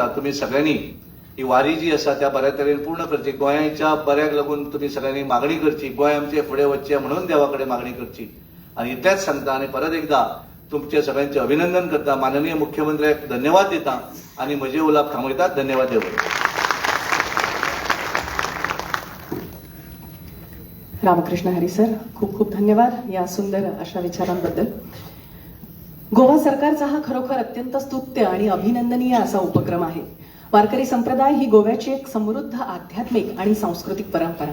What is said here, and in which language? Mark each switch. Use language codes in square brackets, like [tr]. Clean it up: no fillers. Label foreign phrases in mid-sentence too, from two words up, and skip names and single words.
[kok] तुम्ही सगळ्यांनी ही वारी जी आसा त्या बऱ्या तरेन पूर्ण करची, गोंयाच्या बऱ्याक लागून तुम्ही सगळ्यांनी मागणी करची, गोंय आमचे फुडें वचचें म्हणून देवा कडेन मागणी करची. आणि इतलेंच सांगता आणि परत एकदा तुमचे सगळ्यांचे अभिनंदन करता, माननीय मुख्यमंत्र्याक धन्यवाद दिता आणि म्हजे उलोवप थांबयता. धन्यवाद देव. [mr] रामकृष्ण हरी सर, खूप खूप धन्यवाद या सुंदर अशा विचारांबद्दल. गोवा सरकारचा हा खरोखर अत्यंत स्तुत्य आणि अभिनंदनीय असा उपक्रम आहे. वारकरी संप्रदाय ही गोव्याची एक समृद्ध आध्यात्मिक आणि सांस्कृतिक परंपरा.